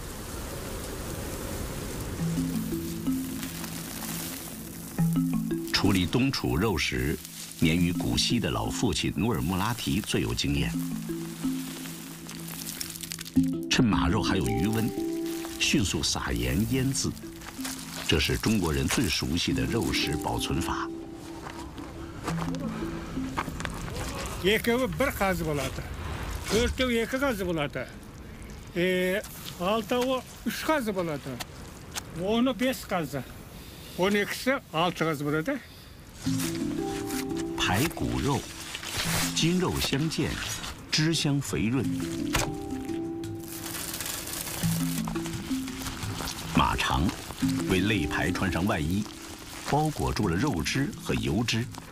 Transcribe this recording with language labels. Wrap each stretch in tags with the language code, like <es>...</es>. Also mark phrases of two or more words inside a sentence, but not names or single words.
<zh>处理冬储肉食，年逾古稀的老父亲努尔穆拉提最有经验。趁马肉还有余温，迅速撒盐腌制，这是中国人最熟悉的肉食保存法。</zh> <kk>Екеуі бір қазы болады. Төртеу екі қазы болады. Алтауы үш қазы болады. 10-ы 5 қазы. 12-сі 6 қазы болады.</kk> <zh>排骨肉，筋肉相间，汁香肥润。马肠为肋排穿上外衣，包裹住了肉汁和油脂。</zh>